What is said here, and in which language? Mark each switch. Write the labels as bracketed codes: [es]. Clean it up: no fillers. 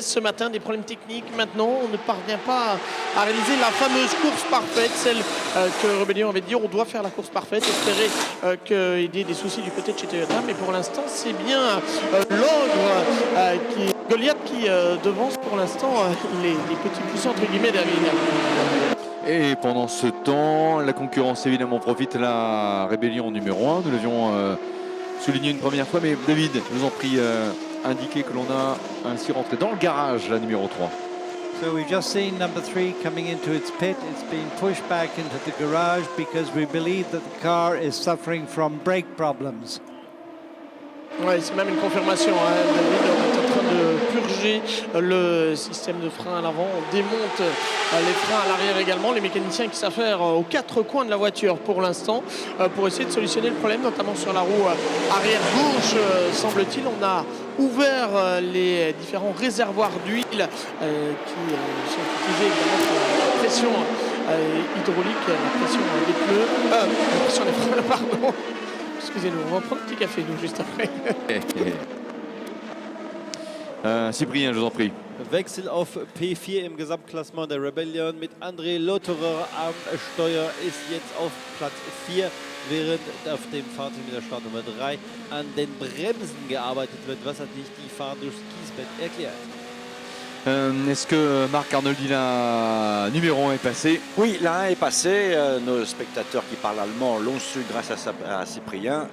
[fr] Ce matin, des problèmes techniques. Maintenant, on ne parvient pas à réaliser la fameuse course parfaite, celle que Rebellion avait dit, on doit faire la course parfaite, espérer qu'il y ait des soucis du côté de chez Toyota, mais pour l'instant, c'est bien l'ogre Goliath qui devance pour l'instant les petits puissants entre guillemets David. Et pendant ce temps, la concurrence évidemment profite. La Rébellion numéro 1, nous l'avions souligné une première fois, mais David, je vous en prie, indiquer que l'on a ainsi rentré dans le garage la numéro 3. [en] So we've just seen number 3 coming into its pit. It's been pushed back into the garage because we believe that the car is suffering from brake problems. [fr] Ouais, c'est même une confirmation. Hein. David, on est en train de purger le système de frein à l'avant. On démonte les freins à l'arrière également. Les mécaniciens qui savent faire aux 4 coins de la voiture pour l'instant pour essayer de solutionner le problème, notamment sur la roue arrière gauche, semble-t-il. On a ouvert les différents réservoirs d'huile qui sont utilisés évidemment pour la pression hydraulique, la pression des pneus, la pression des freins, pardon. Excusez-nous, on va prendre un petit café nous juste après. Cyprien, je vous en prie. [de] Wechsel auf P4 im Gesamtklassement der Rebellion mit André Lotterer am Steuer ist jetzt auf Platz 4, während auf dem Fahrzeug mit der Startnummer 3 an den Bremsen gearbeitet wird, was hat nicht die Fahrt durchs Kiesbett erklärt. [fr] Est-ce que Marc Arnoldi, la numéro 1 est passé? Oui, la 1 est passée. Nos spectateurs qui parlent allemand l'ont su grâce à Cyprien.